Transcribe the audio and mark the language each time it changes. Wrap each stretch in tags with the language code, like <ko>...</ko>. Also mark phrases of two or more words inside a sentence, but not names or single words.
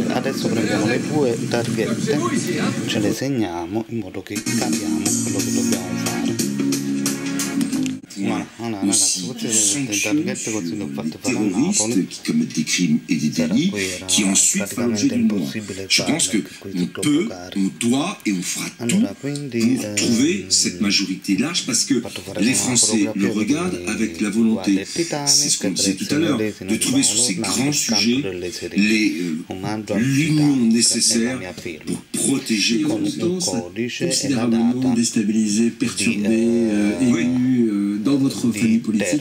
<it>Adesso prendiamo le due targhette, ce le segniamo in modo che capiamo quello che dobbiamo fare. Voilà, ragazzi, queste le targhette così le ho fatte fare a Napoli, qui era praticamente impossibile fare, perché qui sono troppo cari. Allora quindi</it> <fr>cette majorité-là, parce que les Français le regardent avec la volonté, c'est ce qu'on disait tout à l'heure, de trouver sur ces grands sujets l'union nécessaire pour protéger la résistance, considérablement déstabilisé, perturbé, ému, dans votre famille politique.</fr>